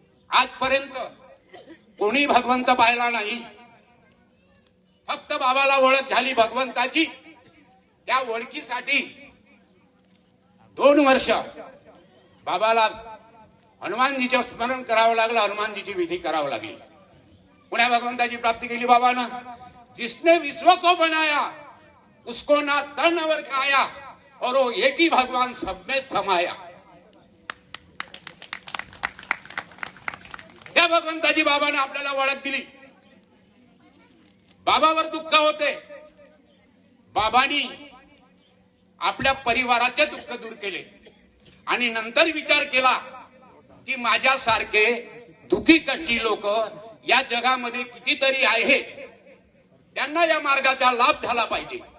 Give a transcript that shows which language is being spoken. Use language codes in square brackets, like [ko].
[mr] आजपर्यंत कोणी भगवंत पाहिला नाही, फक्त बाबाला ओळख झाली भगवंताची. त्या ओळखीसाठी 2 वर्ष बाबाला हनुमानजीचं स्मरण करावं लागलं, हनुमानजीची विधी करावं लागली. पुण्या भगवंताची प्राप्ती केली बाबानं. [hi] जिसने विश्व को बनाया उसको ना तन और काया और वो एक ही भगवान सब में समाया. [mr] त्या भगवंताची बाबानं आपल्याला ओळख दिली. बाबावर दुःख होते, बाबांनी आपल्या परिवाराचे दुःख दूर केले आणि नंतर विचार केला की माझ्यासारखे दुःखी कष्टी लोक या जगामध्ये कितीतरी आहेत, त्यांना या मार्गाचा लाभ झाला पाहिजे.